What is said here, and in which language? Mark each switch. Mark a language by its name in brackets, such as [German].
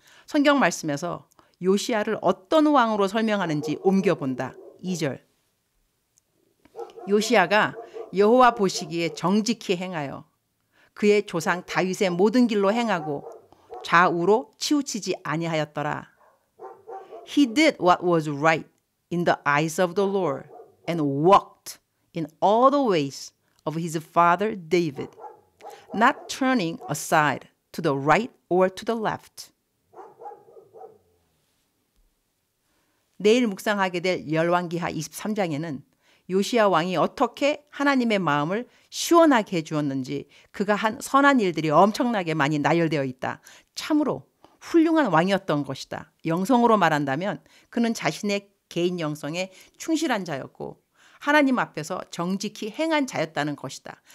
[Korean] 성경 말씀에서 요시야를 어떤 왕으로 설명하는지 옮겨본다. 2절. 요시야가 여호와 보시기에 정직히 행하여 그의 조상 다윗의 모든 길로 행하고 좌우로 치우치지 아니하였더라. [English] He did what was right in the eyes of the Lord and walked in all the ways of his father David, not turning aside to the right or to the left. [Korean] 내일 묵상하게 될 열왕기하 23장에는 요시야 왕이 어떻게 하나님의 마음을 시원하게 해주었는지 그가 한 선한 일들이 엄청나게 많이 나열되어 있다. 참으로 훌륭한 왕이었던 것이다. 영성으로 말한다면 그는 자신의 개인 영성에 충실한 자였고 하나님 앞에서 정직히 행한 자였다는 것이다.